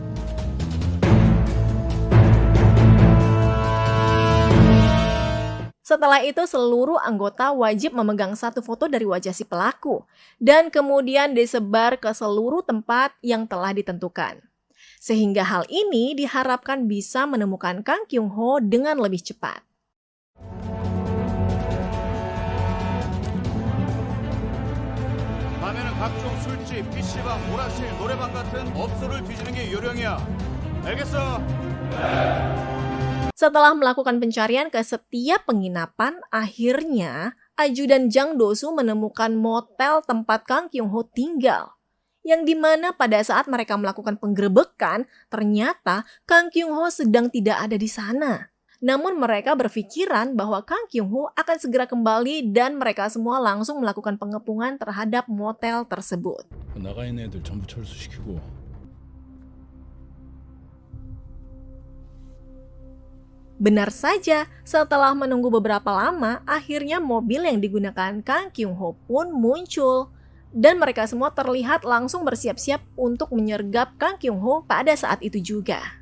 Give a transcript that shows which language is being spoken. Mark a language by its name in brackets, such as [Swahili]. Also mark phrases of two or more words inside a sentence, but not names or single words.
[Indonesian] Setelah itu, seluruh anggota wajib memegang satu foto dari wajah si pelaku dan kemudian disebar ke seluruh tempat yang telah ditentukan. Sehingga hal ini diharapkan bisa menemukan Kang Kyung-ho dengan lebih cepat. [Korean] 밤에는 각종 술집, PC방, 오락실, 노래방 같은 업소를 뒤지는 게 요령이야. 알겠어? [Indonesian] Setelah melakukan pencarian ke setiap penginapan, akhirnya ajudan Jang Do-soo menemukan motel tempat Kang Kyung-ho tinggal. Yang dimana pada saat mereka melakukan penggerebekan, ternyata Kang Kyung-ho sedang tidak ada di sana. Namun mereka berpikiran bahwa Kang Kyung-ho akan segera kembali dan mereka semua langsung melakukan pengepungan terhadap motel tersebut. [Korean] 나가 있는 애들 전부 철수시키고 [Indonesian] Benar saja, setelah menunggu beberapa lama, akhirnya mobil yang digunakan Kang Kyung-ho pun muncul. Dan mereka semua terlihat langsung bersiap-siap untuk menyergap Kang Kyung-ho pada saat itu juga.